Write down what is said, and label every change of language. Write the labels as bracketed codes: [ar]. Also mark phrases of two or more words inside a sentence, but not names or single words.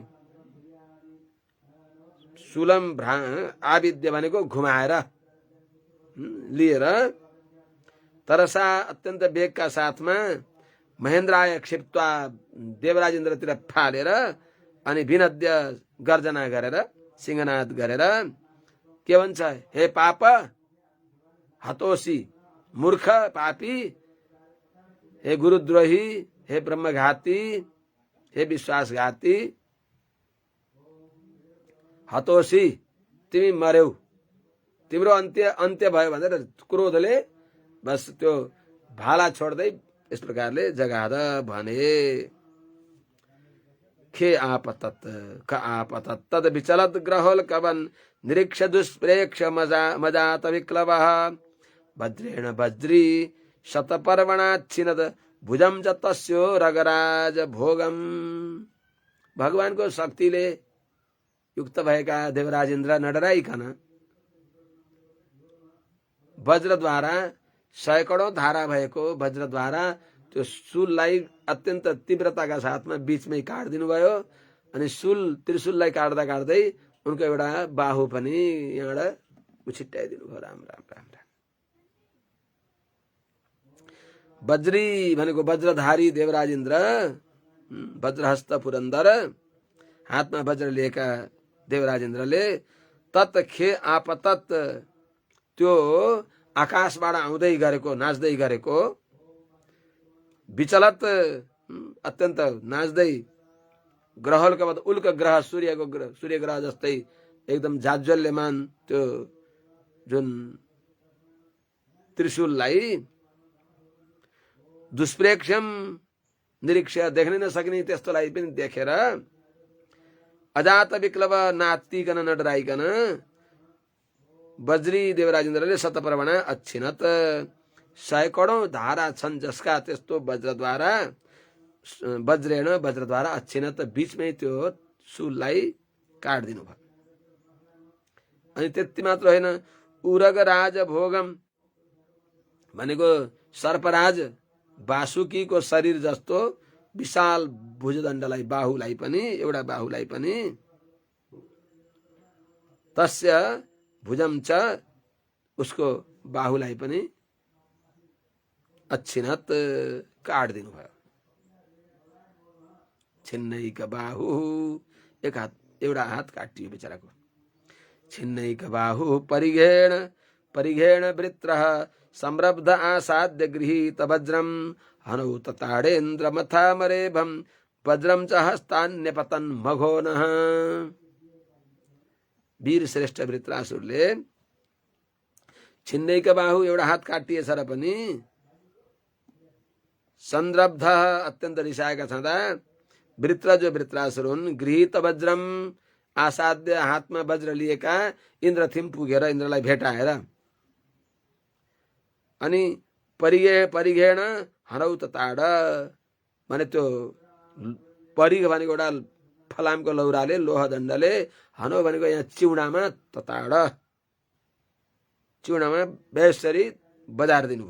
[sa] शूलम आविद्य [ne] भनेको घुमाएर लिएर तरसा अत्यन्त वेगका साथमा [sa] महेन्द्राय क्षिप्त्वा [ne] देवराज इन्द्रतिर फालेर अनि विनद्य गर्जना गरेर सिंहनाद गरेर के भन्छ, [sa] हे पाप हतोसी, [ne] मूर्ख पापी, हे गुरुद्रोही, हे ब्रह्मघाती, हे विश्वासघाती, हतोसी तिमी मर्यौ, तिम्रो अन्त्य भयो भनेर क्रोधले बस त्यो भाला छोड्दै यस प्रकारले जगाद भने। [sa] खे आपतत क आपतत तद विचलत ग्रहोल कवन निरीक्ष दुष्प्रेक्ष मजात विक्लवः वज्रेण वज्री शतपर्वणाच्छिनद भुजम च तस्यो रगराज भोगम। [ne] भगवानको शक्तिले युक्त भएका देवराज इन्द्र नडराइकन वज्रद्वारा सैकडौं धारा भएको वज्रद्वारा त्यो शूललाई अत्यन्त तीव्रताका साथमा बीचमै काटिदिनु भयो। अनि शूल त्रिशूललाई काट्दा काट्दै उनको एउटा बाहु पनि यहाँबाट उछिट्याइदिनु भयो। राम राम राम राम। वज्री भनेको वज्रधारी देवराज इन्द्र, वज्रहस्त पुरन्दर, हातमा वज्र लिएका देवराज इन्द्रले [sa] तत् खे आपतत [ne] त्यो आकाशबाट आउँदै गरेको नाच्दै गरेको विचलत अत्यन्त नाच्दै ग्रहलका बाद उल्क ग्रह सूर्य ग्रह जस्तै एकदम जाज्वल्यमान त्यो जुन त्रिशूललाई [sa] दुष्प्रेक्षम निरीक्ष [ne] देख्नै नसक्ने त्यस्तोलाई पनि देखेर अजात विक्लव नातिकन नडराइकन वज्री देवराज इन्द्रले [sa] शतपर्वणा अच्छिनत [ne] सैकडौं धारा छन् जसका त्यस्तो वज्रेण वज्रद्वारा अच्छिनत बीचमै त्यो शूललाई काटिदिनु भयो। अनि त्यति मात्र होइन, [sa] उरगराज भोगम [ne] भनेको सर्पराज वासुकीको शरीर जस्तो विशाल भुजदण्डलाई बाहुलाई पनि एउटा बाहुलाई पनि [sa] तस्य भुजम च [ne] उसको बाहुलाई पनि अच्छिनत काटिदिनु भयो। [sa] छिन्नैक बाहु [ne] एक हात एउटा हात काटियो बेचाराको। [sa] छिन्नैक बाहु परिघेण परिघेण वृत्रः संरब्ध आसाद्य गृहीत वज्रम हनौ तताडेन्द्र मथा मरेभम वज्रम च हस्तान्यपतन मघोनः। [ne] वीर श्रेष्ठ वृत्रासुरले [sa] छिन्नैक बाहु [ne] एउटा हात काटिएछ र पनि संरब्ध अत्यन्त रिसाएका छँदा वृत्र जो वृत्रासुर हुन् [sa] गृहीत वज्रम आसाध्य [ne] हातमा वज्र लिएका इन्द्रथिम पुगेर इन्द्रलाई भेटाएर अनि [sa] परिघेण हरौ तताड [ne] भने त्यो परिघ भनेको एउटा फलामको लौराले लोहदण्डले, हनौ भनेको यहाँ चिउडामा तताड चिउडामा बेसरी बजार दिनुभयो।